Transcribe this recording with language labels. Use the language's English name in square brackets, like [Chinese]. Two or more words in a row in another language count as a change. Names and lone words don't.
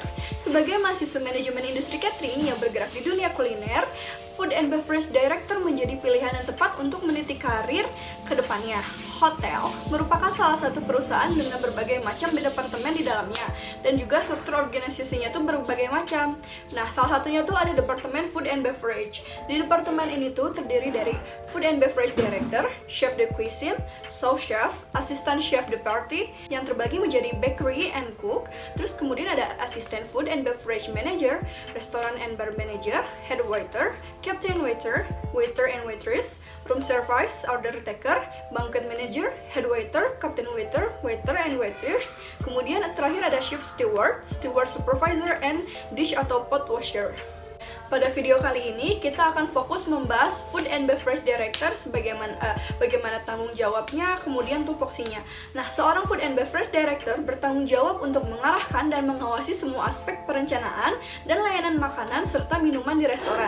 [Indonesian] Sebagai mahasiswa manajemen industri catering yang bergerak di dunia kuliner, [English] Food and Beverage Director [Indonesian] menjadi pilihan yang tepat untuk meniti karir ke depannya. Hotel merupakan salah satu perusahaan dengan berbagai macam departemen di dalamnya, dan juga struktur organisasinya tuh berbagai macam. Nah, salah satunya tuh ada Departemen [English] Food and Beverage. [Indonesian] Di departemen ini tuh terdiri dari [English] Food and Beverage Director, [French] Chef de Cuisine, Sous Chef, Assistant Chef de Partie, [Indonesian] yang terbagi menjadi [English] Bakery and Cook. [Indonesian] Terus kemudian ada [English] Assistant Food and Beverage Manager, Restaurant and Bar Manager, Head Waiter, Captain Waiter, Waiter and Waitress, Room Service, Order Taker, Banquet Manager, Head Waiter, Captain Waiter, Waiter and Waitress. [Indonesian] Kemudian terakhir ada [English] Ship Steward, Steward Supervisor, and Dish [Indonesian] atau [English] Pot Washer. [Indonesian] Pada video kali ini, kita akan fokus membahas [English] Food and Beverage Director [Indonesian] bagaimana tanggung jawabnya, kemudian tupoksinya. Nah, seorang [English] Food and Beverage Director [Indonesian] bertanggung jawab untuk mengarahkan dan mengawasi semua aspek perencanaan dan layanan makanan serta minuman di restoran.